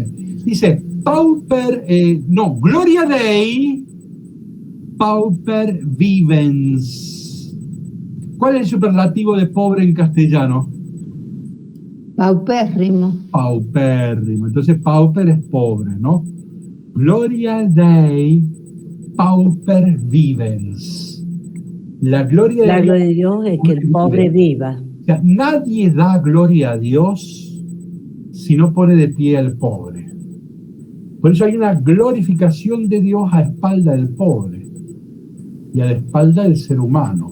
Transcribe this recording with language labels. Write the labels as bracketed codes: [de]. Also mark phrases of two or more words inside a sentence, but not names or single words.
[es] Dice, [la] Gloria Dei, pauper vivens. [es] ¿Cuál es el superlativo de pobre en castellano? Paupérrimo. Paupérrimo. Entonces, pauper es pobre, ¿no? [la] Gloria Dei, pauper vivens. [es] La gloria de Dios es que el pobre viva. O sea, nadie da gloria a Dios si no pone de pie al pobre. Por eso hay una glorificación de Dios a espalda del pobre y a la espalda del ser humano.